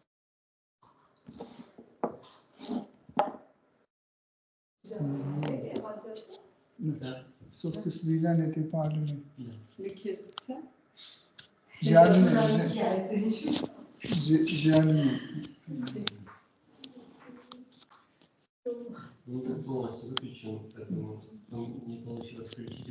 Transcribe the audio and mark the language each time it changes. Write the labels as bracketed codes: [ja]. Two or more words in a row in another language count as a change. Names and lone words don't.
[fr] Sauf que celui-là n'était pas allumé. Lequel? Ça? J'ai allumé. J'ai allumé. [ru] Ну, так полностью выключен, поэтому не получилось включить.